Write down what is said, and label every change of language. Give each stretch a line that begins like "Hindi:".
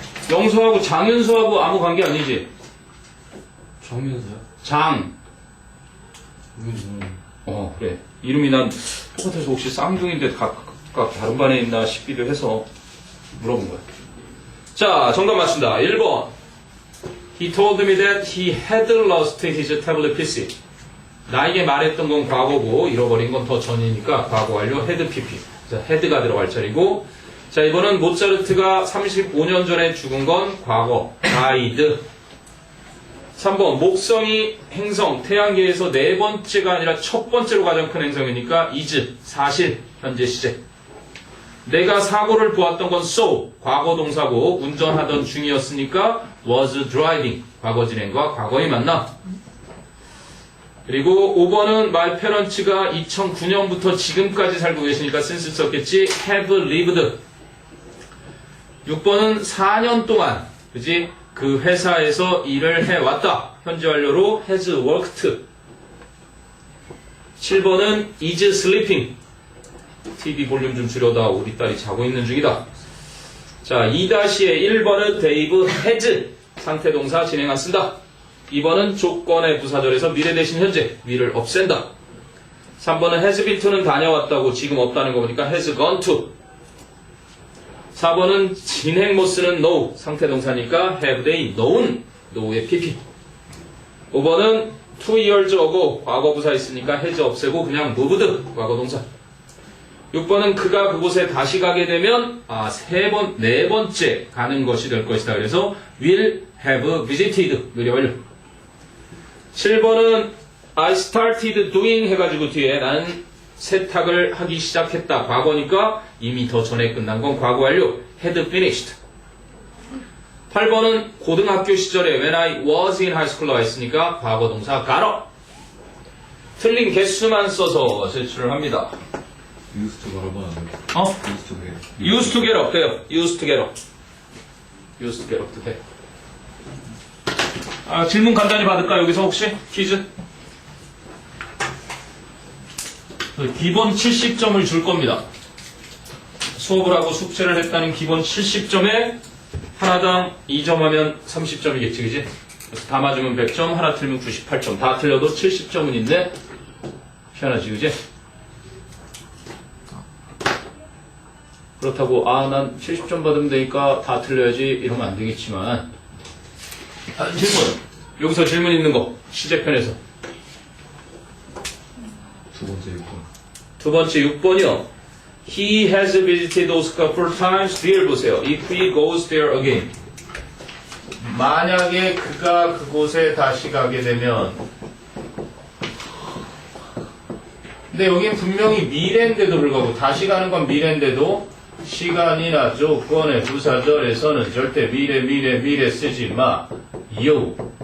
Korean: 영서하고 장윤서하고 아무 관계 아니지? 정윤서요? 장. 그래. 이름이 난 똑같아서 혹시 쌍둥이인데 각각 다른 반에 있나 싶기도 해서 물어본 거야. 자, 정답 맞춘다. 1번.
English: He told me that he had lost his tablet PC.
Korean: 나에게 말했던 건 과거고 잃어버린 건 더 전이니까 과거 완료 had pp. 자, had가 들어갈 자리고 자, 이번은 모차르트가 35년 전에 죽은 건 과거, died. 3번, 목성이 행성, 태양계에서 네 번째가 아니라 첫 번째로 가장 큰 행성이니까 is, 사실, 현재 시제. 내가 사고를 보았던 건 saw, 과거 동사고 운전하던 중이었으니까 was driving, 과거 진행과 과거의 만남. 그리고 5번은 my parents가 2009년부터 지금까지 살고 계시니까 since 썼겠지, have lived. 6번은 4년 동안 그지? 그 회사에서 일을 해왔다. 현재 완료로 has worked. 7번은 is sleeping. TV 볼륨 좀 줄여다. 우리 딸이 자고 있는 중이다. 자, 2-의 1번은 Dave has. 상태동사 진행 안 쓴다. 2번은 조건의 부사절에서 미래 대신 현재. 위를 없앤다. 3번은 has been to는 다녀왔다고 지금 없다는 거 보니까 has gone to. 4번은 진행 못 쓰는 know, 상태동사니까 have they known, know의 pp. 5번은 2 years ago, 과거부사 있으니까 has 없애고 그냥 moved, 과거동사. 6번은 그가 그곳에 다시 가게 되면 네 번째 가는 것이 될 것이다. 그래서 will have visited, 느려 완료. 7번은 I started doing 해가지고 뒤에 나는 세탁을 하기 시작했다. 과거니까 이미 더 전에 끝난 건 과거 완료. had finished. 8번은 고등학교 시절에
English: when I was in high school
Korean: 나와 있으니까 과거 동사 got up. 틀린 개수만 써서 제출을 합니다. used to 가라고 하는데.
English: used to get up
Korean: 돼요.
English: used to get up. used to get up
Korean: 도 돼. 질문 간단히 받을까 여기서 혹시? 퀴즈? 기본 70점을 줄 겁니다. 수업을 하고 숙제를 했다는 기본 70점에 하나당 2점 하면 30점이겠지, 그지? 그래서 다 맞으면 100점, 하나 틀리면 98점. 다 틀려도 70점은 있네? 희한하지, 그지? 그렇다고, 난 70점 받으면 되니까 다 틀려야지, 이러면 안 되겠지만. 질문. 여기서 질문 있는 거. 시제편에서. 두 번째 6번이요.
English: He has visited Osaka 4 times.
Korean: 뒤를 보세요.
English: If he goes there again.
Korean: 만약에 그가 그곳에 다시 가게 되면. 근데 여긴 분명히 미래인데도 불구하고 다시 가는 건 미래인데도 시간이나 조건의 부사절에서는 절대 미래 쓰지 마. 요.